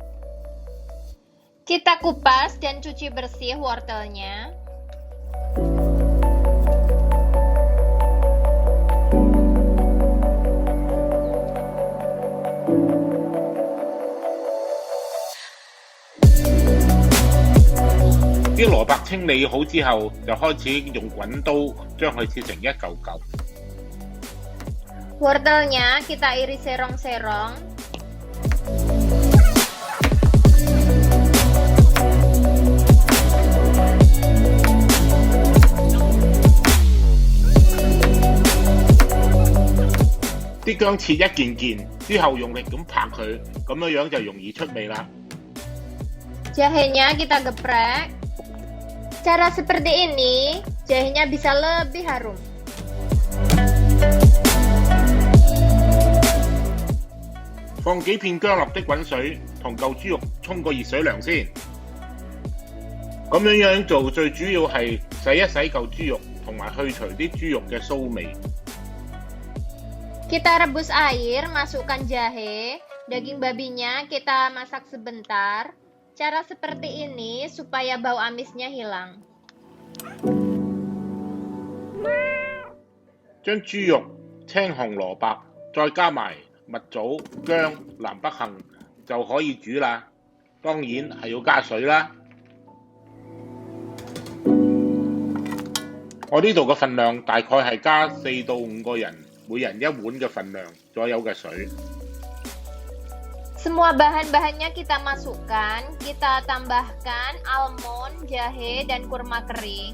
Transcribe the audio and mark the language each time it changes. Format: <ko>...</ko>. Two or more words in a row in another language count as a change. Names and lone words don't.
<id>Kita kupas dan cuci bersih wortelnya.</id> <yue>啲蘿蔔清理好之後，就開始用滾刀將佢切成一嚿嚿。</yue> <id>Wortelnya kita iris serong-serong.</id> <yue>啲薑切一件件，之後用力咁拍佢，咁樣就容易出味啦。</yue> <id>Jahenya kita geprek. Cara seperti ini, jahenya bisa lebih harum.</id> <yue>放幾片薑落的滾水，同嚿豬肉沖個熱水涼先。咁樣做最主要係洗一洗嚿豬肉，同埋去除啲豬肉嘅騷味。 Kita rebus air, masukkan jahe, daging babinya kita masak sebentar. Cara seperti ini supaya bau amisnya hilang. 將豬肉、青紅蘿蔔再加埋蜜棗、薑、南北杏就可以煮啦。當然係要加水啦。我呢度嘅份量大概係加4到5個人，每人1碗嘅份量左右嘅水。</yue> <id>Semua bahan-bahannya kita masukkan, kita tambahkan almond, jahe, dan kurma kering.</id>